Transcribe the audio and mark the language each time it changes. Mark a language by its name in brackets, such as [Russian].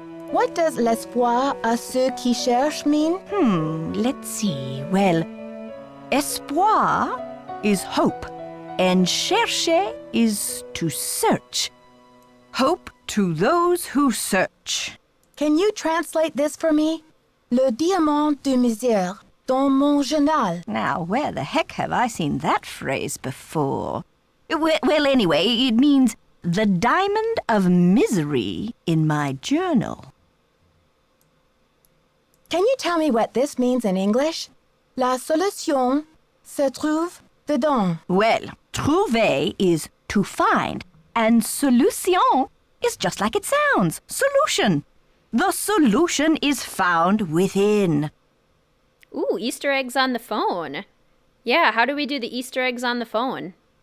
[English] What does [French] l'espoir à ceux qui cherchent [English] mean? Let's see. Well, espoir is hope, and chercher is to search. Hope to those who search. Can you translate this for me? [French] Le diamant de misère dans mon journal. [English] Now, where the heck have I seen that phrase before? Well, anyway, it means the diamond of misery in my journal. Can you tell me what this means in English? [French] La solution se trouve dedans. [English] Well, trouver is to find, and solution is just like it sounds, solution. The solution is found within. Ooh, Easter eggs on the phone. Yeah, how do we do the Easter eggs on the phone?